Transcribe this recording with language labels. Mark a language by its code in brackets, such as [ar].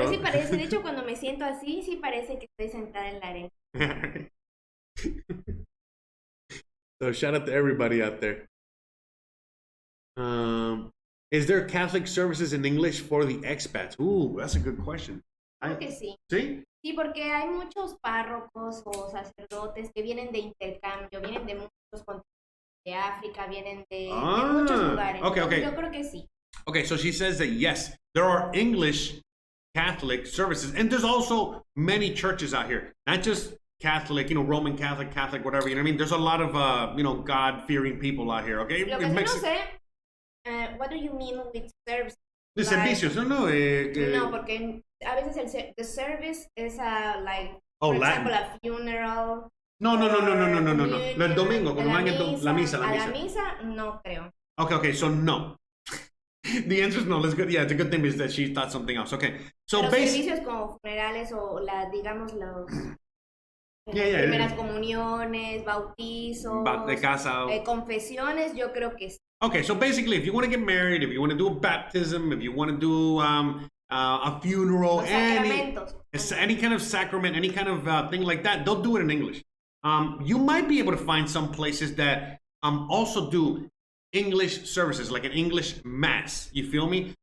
[es] pero sí parece, de hecho, cuando me siento así, sí parece que estoy sentada en la arena. [en] So shout out to everybody out there. Is there Catholic services in English for the expats? Ooh, that's a good question. [es] Creo que sí. ¿Sí? Sí, porque hay muchos párrocos o sacerdotes que vienen de intercambio, vienen de muchos continentes, de África, vienen de muchos lugares. [en] Okay, okay. [es] Yo creo que sí. [en] Okay, so she says that yes, there are English Catholic services, and there's also many churches out here, not just Catholic, you know, Roman Catholic, Catholic, whatever, you know what I mean? There's a lot of, you know, God-fearing people out here, okay? [es] Lo que sí no sé, [en] what do you mean with service? [es] The servicios, no. No, porque a veces [en] the service is like, for example, a funeral. [es] No. El domingo, cuando van la misa. A la misa, no creo. [en] Okay, so no. The answer is no. That's good. Yeah, it's a good thing because that she thought something else. Okay, so [es] los servicios como funerales o digamos los primeras comuniones, bautizos, de casa, confesiones, yo creo que sí. [en] Okay, so basically, if you want to get married, if you want to do a baptism, if you want to do a funeral, any kind of sacrament, any kind of thing like that, they'll do it in English. You might be able to find some places that also do English services, like an English mass. You feel me?